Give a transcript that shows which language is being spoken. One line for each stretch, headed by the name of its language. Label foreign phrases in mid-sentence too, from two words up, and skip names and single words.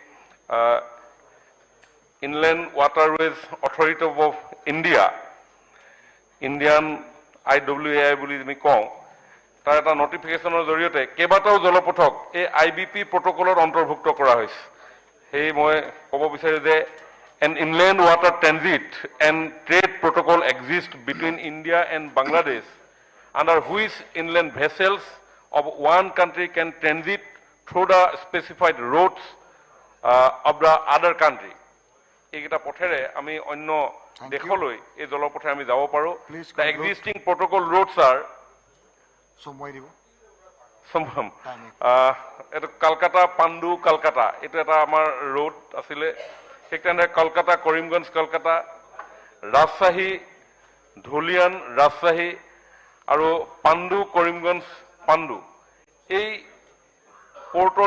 Assamese: ইনলেণ্ড ৱাটাৰৱেজ অথৰিটি অফ ইণ্ডিয়ান IWAI বুলি আমি কওঁ তাৰ এটা নটিফিকেশ্যনৰ জৰিয়তে কেইবাটাও জলপথক এই IBP প্ৰট'কলত অন্তৰ্ভুক্ত কৰা হৈছে সেই মই ক'ব বিচাৰোঁ যে
English: an inland water transit and trade protocol exists between India and Bangladesh under which inland vessels of one country can transit through the specified routes of the other country.
Assamese: এইকেইটা পথেৰে আমি অন্য দেশলৈ এই জলপথে আমি যাব পাৰোঁ
English: the existing protocol routes are
Assamese: এটা কলকাতা পাণ্ডু কলকাতা এইটো এটা আমাৰ ৰোড আছিলে ঠিক তেনেদৰে কলকাতা কৰিমগঞ্জ কলকাতা ৰাজশ্বাহী ধুলিয়ান ৰাজশ্বাহী আৰু পাণ্ডু কৰিমগঞ্জ পাণ্ডু এই পোৰ্টৰ